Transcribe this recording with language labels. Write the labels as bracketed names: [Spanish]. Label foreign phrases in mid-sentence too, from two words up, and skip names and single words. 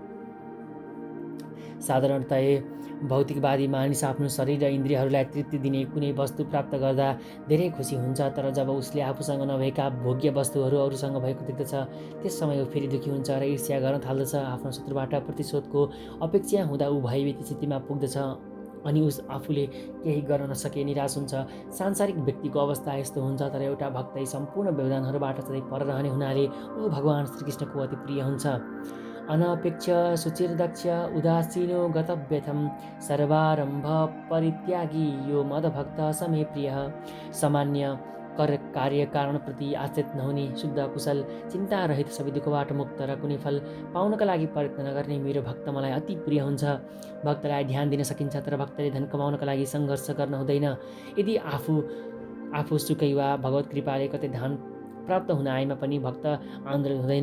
[Nepali] साधारणतया भौतिकवादी मानिस आफ्नो शरीर र इन्द्रियहरूलाई तृप्ति दिने कुनै वस्तु प्राप्त गर्दा धेरै खुसी हुन्छ, तर जब उसले आफूसँग नभएका भोग्य वस्तुहरू अरूसँग भएको देख्दछ, त्यस समय ऊ फेरि दुःखी हुन्छ र ईर्ष्या गर्न थाल्दछ। आफ्नो शत्रुबाट प्रतिशोधको अपेक्षा हुँदा ऊ भयभीत स्थितिमा पुग्दछ अनि उस आफूले केही गर्न नसके निराश हुन्छ। सांसारिक व्यक्तिको अवस्था यस्तो हुन्छ, तर एउटा भक्तै सम्पूर्ण व्यवधानहरूबाट सधैँ पर रहने हुनाले ऊ भगवान श्रीकृष्णको अति प्रिय हुन्छ। [Sanskrit] अनपेक्ष सुचिर्दक्ष उदासीनो गतव्यथम सर्वारम्भ परित्यागी यो मदभक्त समे प्रिय। [Nepali] सामान्य कार्य कारणप्रति आश्रित नहुने, शुद्ध कुशल, चिन्ता रहित, सबै दुःखबाट मुक्त र कुनै फल पाउनका लागि प्रयत्न नगर्ने मेरो भक्त मलाई अति प्रिय हुन्छ। भक्तलाई ध्यान दिन सकिन्छ, तर भक्तले धन कमाउनका लागि सङ्घर्ष गर्न हुँदैन। यदि आफू सुकै वा भगवत कृपाले कतै धन प्राप्त हुन आएमा पनि भक्त आन्दोलित हुँदैन।